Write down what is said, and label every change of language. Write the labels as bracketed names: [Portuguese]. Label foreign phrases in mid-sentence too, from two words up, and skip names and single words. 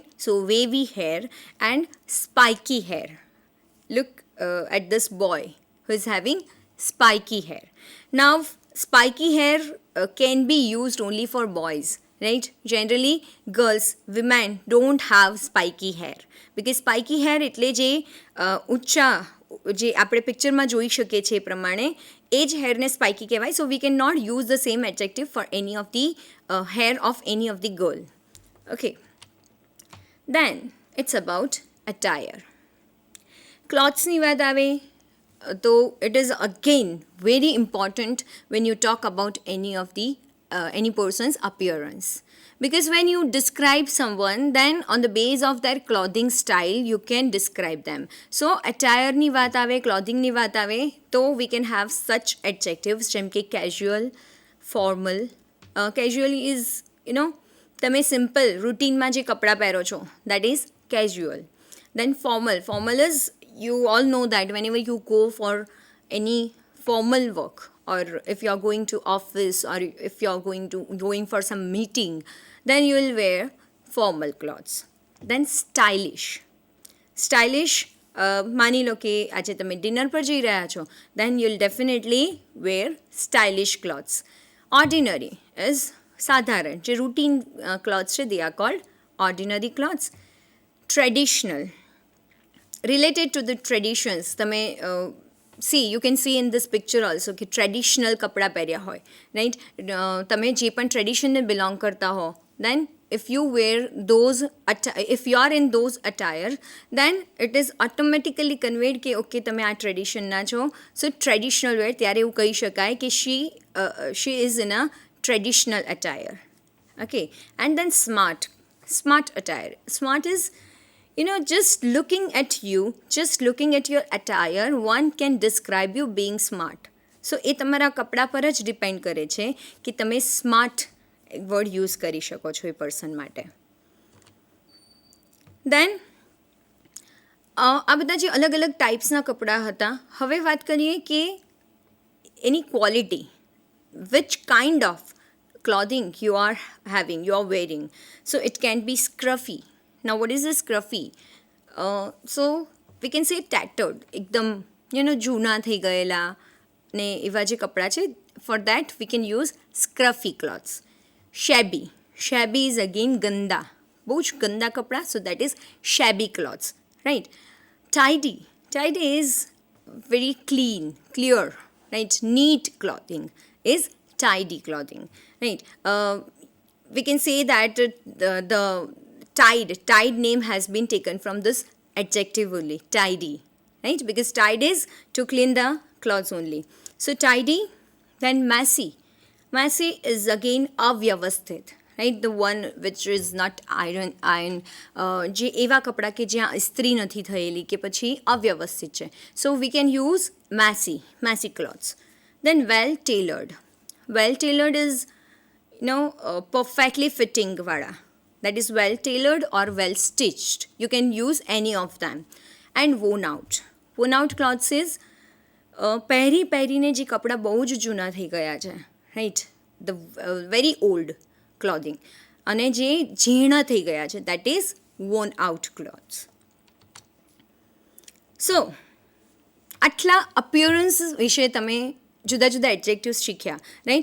[English] So wavy hair and spiky hair. Look at this boy who is having spiky hair. Now spiky hair can be used only for boys, right? Generally girls, women don't have spiky hair, [Gujarati] because spiky hair એટલે જે ઊંચા જે આપણે પિક્ચરમાં જોઈ શકીએ છીએ એ પ્રમાણે એ જ હેરને સ્પાઇકી કહેવાય. [English] So we can not use the same adjective for any of the hair of any of the girl. Okay, then it's about attire. [Gujarati] ક્લોથ્સની વાત આવે તો [English] it is again very important when you talk about any of the any person's appearance, because when you describe someone, then on the base of their clothing style you can describe them. So attire [Gujarati] ની વાત આવે, [English] clothing [Gujarati] ની વાત આવે, તો [English] we can have such adjectives [Gujarati] જેમ કે [English] casual, formal. Casual is, you know, [Gujarati] તમે simple routineમાં જે કપડાં પહેરો છો, [English] that is casual. Then formal is, you all know that whenever you go for any formal work, or if you are going to office, or if you are going for some meeting, then you will wear formal clothes. Then stylish. [Gujarati] માની લો કે આજે તમે ડિનર પર જઈ રહ્યા છો, [English] then you will definitely wear stylish clothes. Ordinary is સાધારણ, જે routine clothes છે, they are called ordinary clothes. Traditional, related to the traditions. તમે see, you can see in this picture also [Gujarati] કે ટ્રેડિશનલ કપડાં પહેર્યા હોય, રાઈટ? તમે જે પણ ટ્રેડિશનને બિલોંગ કરતા હો, [English] then if you are in those attire, then it is automatically conveyed [Gujarati] કે ઓકે તમે આ ટ્રેડિશનના છો. [English] So traditional wear, [Gujarati] ત્યારે એવું કહી શકાય કે [English] she is in a traditional attire. Okay, and then smart attire. Smart is, you know, just looking at your attire, one can describe you being smart. [Gujarati] So એ તમારા કપડા પર જ ડિપેન્ડ કરે છે કે તમે સ્માર્ટ વર્ડ યુઝ કરી શકો છો એ પર્સન માટે. દેન આ બધા જે અલગ અલગ ટાઈપ્સના કપડાં હતા, હવે વાત કરીએ કે એની ક્વોલિટી, [English] which kind of clothing you are having, you are wearing. So it can be scruffy. Now what is a scruffy? So we can say tattered, [Gujarati] એકદમ જૂના થઈ ગયેલા ને એવા જે કપડાં છે. [English] For that we can use scruffy clothes. Shabby. Shabby is again ganda. [Gujarati] બહુ જ ગંદા કપડાં, [English] so that is shabby clothes, right? Tidy. Tidy is very clean, clear, right? Neat clothing is tidy clothing, right? We can say that the tide name has been taken from this adjective only, tidy, right? Because tide is to clean the clothes only. So tidy. Then messy. Messy is again avyavasthit, right? The one which is not iron. [Gujarati] જે એવા કપડાં કે જ્યાં ઇસ્ત્રી નથી થયેલી કે પછી અવ્યવસ્થિત છે. [English] So we can use messy clothes. Then well tailored. Well tailored is perfectly fitting વાળા. That is well tailored or well stitched. You can use any of them. And worn out. Worn out clothes is [Gujarati] પહેરીને જે કપડાં બહુ જ જૂના થઈ ગયા છે, રાઈટ? [English] The very old clothing, [Gujarati] અને જે ઝીણા થઈ ગયા છે, [English] that is worn out clothes. [Gujarati] સો આટલા અપિયરન્સ વિશે તમે જુદા જુદા એડજેક્ટિવ્સ શીખ્યા, રાઈટ?